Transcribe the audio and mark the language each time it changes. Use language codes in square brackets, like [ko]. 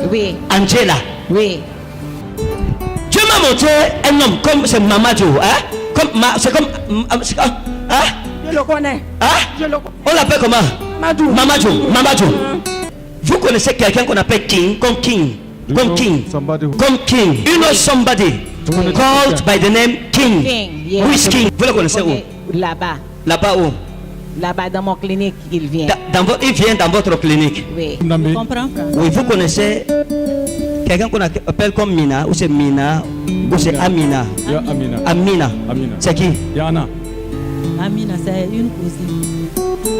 [fr] Oui. Angela. Oui. Dieu m'a montré un homme comme c'est Mamadou. Hein? C'est comme. Hein? Je le connais. Hein? On l'appelle comment? Mamadou. Vous connaissez quelqu'un qu'on appelle King? Comme King. [en] You know somebody called by the name King. Yes. Who is King? [fr] Vous le connaissez où? Là-bas où? Là-bas dans mon clinique il vient. Il vient dans votre clinique. Oui. Je comprends. Oui, vous connaissez quelqu'un qu'on appelle comme Mina, ou c'est Mina, ou c'est Amina. Amina. C'est qui? Yana. Amina, c'est une cousine.